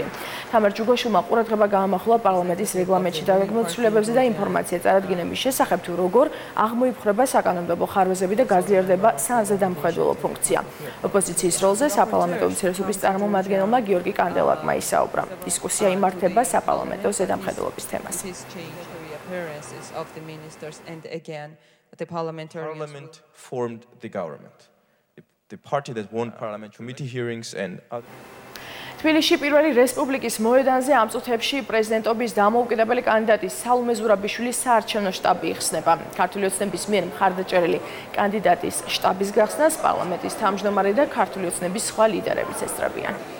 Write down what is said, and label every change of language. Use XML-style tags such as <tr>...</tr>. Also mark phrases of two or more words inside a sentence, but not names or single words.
<ka>თამარ ჯუგოშვილმა ყურადღება გაამახვილა პარლამენტის რეგლამენტში დაგეგმილ ცვლილებებზე და ინფორმაცია წარედგინების შესახებ თუ როგორ აღმოიფხვრება საკანონმდებლო ხარვეზები და გაძლიერდება საზედამხედველო ფუნქცია. ოპოზიციის როლზე საპარლამენტო უმცირესობის წარმომადგენელმა გიორგი კანდელაკმა ისაუბრა. დისკუსია იმართება საპარლამენტო ზედამხედველობის თემაზე.</ka> <en>The parliament formed the government. The party that won parliament committee hearings and</en> <ka>თბილისში პირველი რესპუბლიკის მოედანზე ამ წუთებში პრეზიდენტობის დამოუკიდებელი კანდიდატის სალომე ზურაბიშვილის საარჩევნო შტაბი იხსნება. ქართული ოცნების მიერ მხარდაჭერილი კანდიდატის შტაბის გახსნას პარლამენტის თავმჯდომარე და ქართული ოცნების სხვა ლიდერებიც ესწრებიან.</ka>